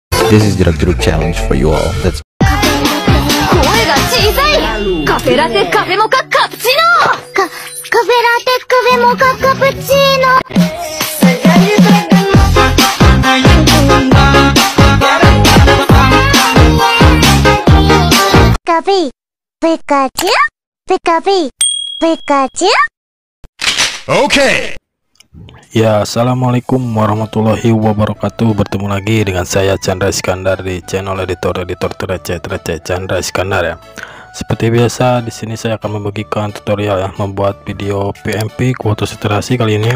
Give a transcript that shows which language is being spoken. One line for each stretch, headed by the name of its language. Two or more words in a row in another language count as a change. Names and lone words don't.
English: This is Jeruk challenge for you all. Let's
Japanese: 声が小さい。カフェラテカフェモカカプチーノ。カフェラテカフェモカカプチーノ。カフェペカチュペカフェペカチュ。
English: Okay.
Arabic: Ya, السلام عليكم ورحمة الله وبركاته.
Indonesian: Bertemu lagi dengan saya Chandra Iskandar di channel editor terceh Chandra Iskandar ya. Seperti biasa di sini saya akan membagikan tutorial ya membuat video PMP kuota saturasi kali ini.